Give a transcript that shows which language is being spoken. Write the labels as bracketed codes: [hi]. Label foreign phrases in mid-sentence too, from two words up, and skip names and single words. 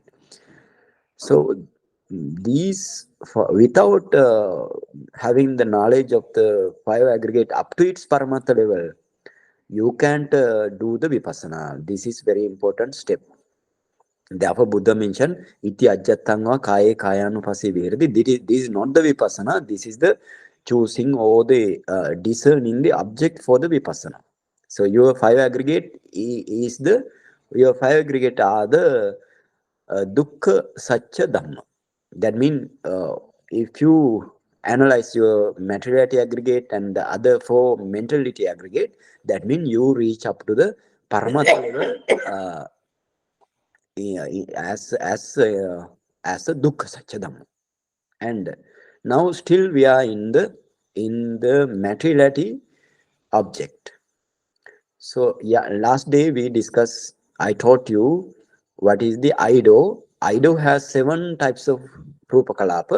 [en] So these, without having the knowledge of the 5 aggregate up to its Paramatha level, you can't do the vipassana. This is very important step. Therefore, Buddha mentioned, [pi] iti ajjattangva kaye kayanupassi vihirati. [en] This is not the vipassana, this is the choosing or the discerning the object for the vipassana. So your 5 aggregate is your 5 aggregate are the [pi] dukkha satya dhamma. [en] That means if you analyze your materiality aggregate and the other 4 mentality aggregate, that means you reach up to the paramatha level as a [pi] dukkha satya dhamma. [en] And now still we are in the materiality object. So yeah, last day we discussed, I taught you what is the Aido. Aido has 7 types of [pi] Rupa Kalapa.